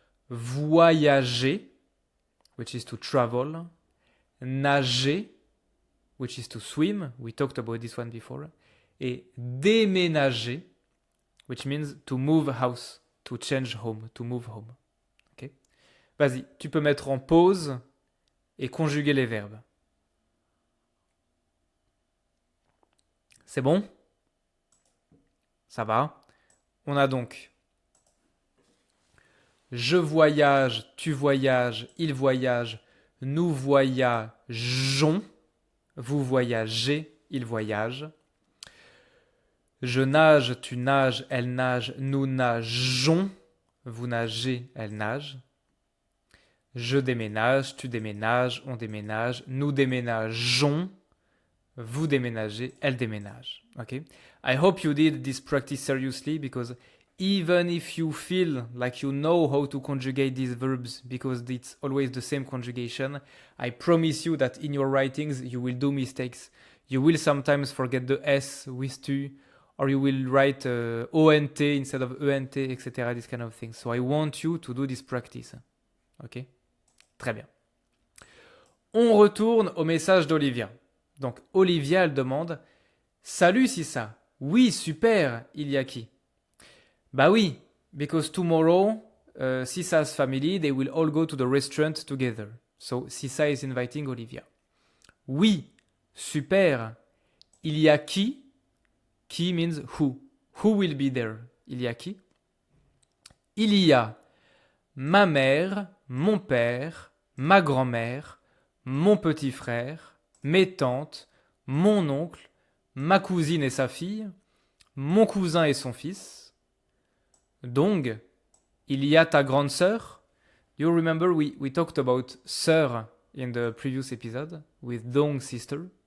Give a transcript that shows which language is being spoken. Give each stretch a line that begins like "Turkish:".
English: Voyager, which is to travel. Nager, which is to swim. We talked about this one before. Et déménager, which means to move house, to change home, to move home. Okay?
French: Vas-y, tu peux mettre en pause et conjuguer les verbes. C'est bon? Ça va? On a donc je voyage, tu voyages, il voyage, nous voyageons, vous voyagez, il voyage. Je nage, tu nages, elle nage, nous nageons, vous nagez, elle nage. Je déménage, tu déménages, on déménage, nous déménageons, vous déménagez, elle déménage. Okay?
English: I hope you did this practice seriously because even if you feel like you know how to conjugate these verbs because it's always the same conjugation, I promise you that in your writings you will do mistakes. You will sometimes forget the S with tu, or you will write ONT instead of ENT, etc. This kind of things. So I want you to do this practice.
French: Ok? Très bien. On retourne au message d'Olivia. Donc Olivia, elle demande « Salut Sissa, oui, super, il y a qui ?» Bah oui,
English: because tomorrow, Sissa's family, they will all go to the restaurant together. So Sissa is inviting Olivia.
French: Oui, super, il y a qui?
English: Qui means who. Who will be there?
French: Il y a qui? Il y a ma mère, mon père, ma grand-mère, mon petit frère, mes tantes, mon oncle, ma cousine et sa fille, mon cousin et son fils. Donc, il y a ta grande sœur.
English: You remember we talked about sœur in the previous episode with Dong sister.